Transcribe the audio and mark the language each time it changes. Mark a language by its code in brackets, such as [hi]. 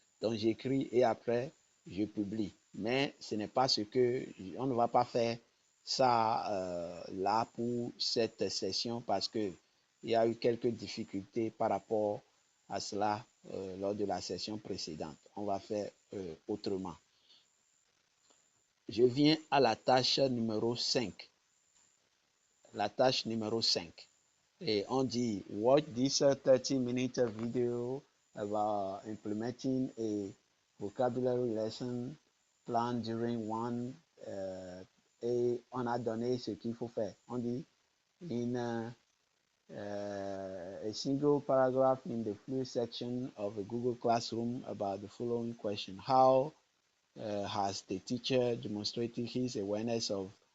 [fr] Donc j'écris et après je publie. Mais ce n'est pas ce que on ne va pas faire ça là pour cette session parce que il y a eu quelques difficultés par rapport à cela lors de la session précédente. On va faire autrement. Je viens à la tâche numéro 5. La tâche numéro 5. Et on dit, [en] watch this 30-minute video about implementing a vocabulary lesson plan during one. [fr] Et on a donné ce qu'il faut faire. On dit, [en] in a single paragraph in the flu section of a Google Classroom about the following question. How has the teacher demonstrated his awareness of...